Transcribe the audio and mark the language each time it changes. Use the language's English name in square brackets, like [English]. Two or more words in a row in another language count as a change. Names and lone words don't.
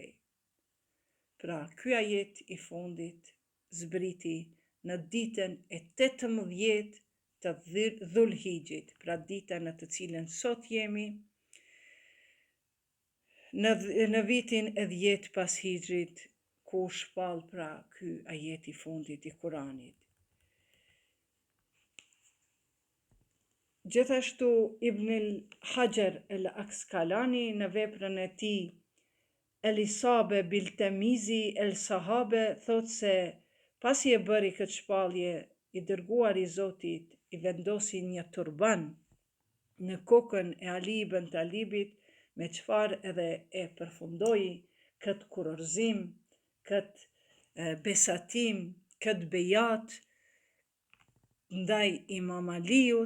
[Albanian] Pra, ky ajet i fundit zbriti në ditën e 18 të Dhulhigjit, pra dita në të cilën sot jemi, në vitin e 10 pas Hijrit, ku shpall pra ky ajet i fundit i Kuranit. Gjithashtu Ibn al-Hajar al-Asqalani në veprën e tij El-Isabe bil Tamizi el-Sahabe thot se pasi e bëri këtë shpallje, i dërguari i Zotit i vendosi një turban në kokën e Ali ibn Talibit, me çfarë edhe e përfundoi këtë kurorëzim, këtë besatim, këtë bejat ndaj Imam Aliut,